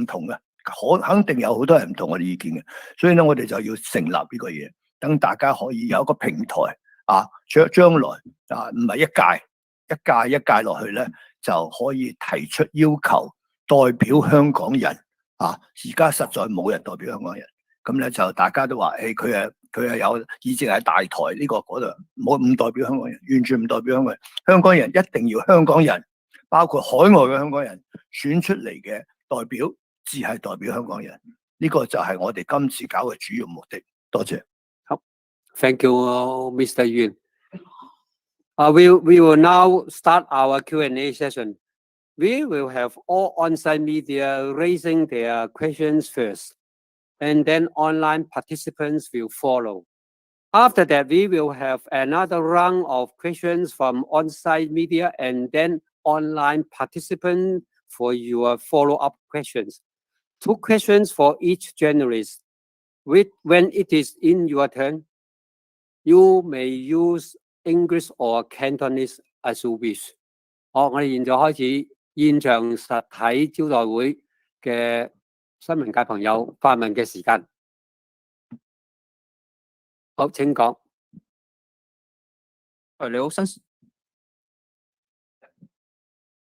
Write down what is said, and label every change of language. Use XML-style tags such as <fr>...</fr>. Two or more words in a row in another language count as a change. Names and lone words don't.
<yue>同嘅，肯定有好多人唔同我哋意見嘅，所以咧我哋就要成立呢個嘢，等大家可以有一個平台將來唔係一屆落去咧，就可以提出要求代表香港人而家實在冇人代表香港人，咁咧就大家都話佢係有議席喺大台呢個嗰度，唔代表香港人，完全唔代表香港人。香港人一定要香港人，包括海外嘅香港人選出嚟嘅代表，至係代表香港人。呢個就係我哋今次搞嘅主要目的。多謝。</yue> <en>好 ，Thank you, Mr. Yuen. We will now start our Q&A session. We will have all on-site media raising their questions first, and then online participants will follow. After that, we will have another round of questions from on-site media and then online participants for your follow-up questions. 2 questions for each journalist. When it is in your turn, you may use English or Cantonese as you wish.</en> <yue>我哋現在開始現場實體招待會嘅新聞界朋友發問嘅時間。好，請講。你好，</yue>